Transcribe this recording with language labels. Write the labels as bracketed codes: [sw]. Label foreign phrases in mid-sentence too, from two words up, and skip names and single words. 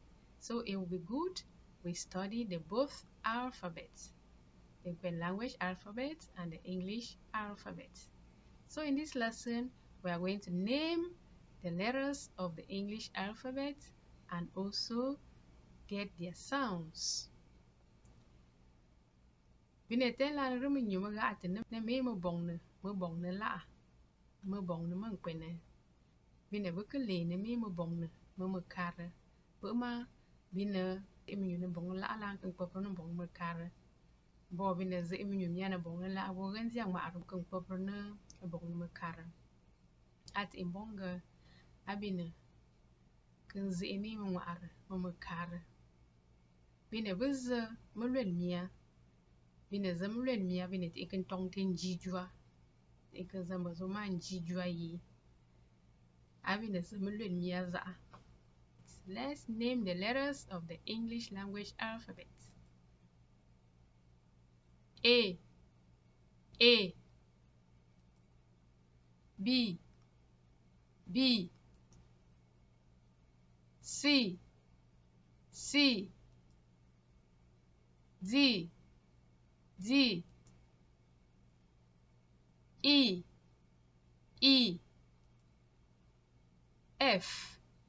[en] So it will be good we study the both alphabets, the Nkwen language alphabet and the English alphabet. So in this lesson, we are going to name the letters of the English alphabet and also get their sounds. [nfd] Binete la rumi nyuma ga atene na me mo bong ne la mo bong ne mo Nkwen. Bine bukele ne me mo bong ne mo kare. Buma bine emi ne bong la la kan popo ne bong mo kare. Bo bine ze emi nyum na bong la bo gan jiang ma ru kan popo ne bong mo kare. At imbonga abine kan ze emi mo are mo kare. Bine buzze mo lwen mia. Bine zam lwen mia bine te kan tong ten jijua. Ikan zam zo man jijua yi. Abine zam lwen mia za. [en] Let's name the letters of the English language alphabet. A B C D E F